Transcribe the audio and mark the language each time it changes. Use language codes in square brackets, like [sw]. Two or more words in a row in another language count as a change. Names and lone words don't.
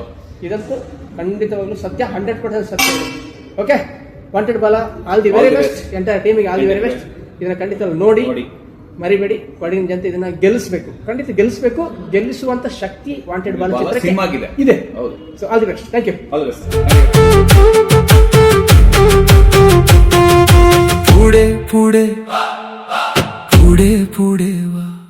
[kn] ಇದಂತೂ ಖಂಡಿತವಾಗ್ಲೂ ಸತ್ಯ, 100% ಸತ್ಯ ಇದೆ. [en] Okay, Wanted Bala, all the very best. Entire teamige all the very best. [kn] ಇದನ್ನ ಖಂಡಿತ ನೋಡಿ ಮರಿಬೇಡಿ. ಕೊಡಗಿನ ಜನತೆ ಇದನ್ನ ಗೆಲ್ಲಿಸಬೇಕು, ಖಂಡಿತ ಗೆಲ್ಲಿಸಬೇಕು. ಗೆಲ್ಲಿಸುವಂತ ಶಕ್ತಿ ವಾಂಟೆಡ್ ಬಾಲ ಚಿತ್ರಕ್ಕೆ ಸಿನಿಮಾಗಿದೆ. ಇದೆ. ಹೌದು. [en] So all the best. Thank you. All the best. [mr] पुढे पुढे पुढे पुढे वा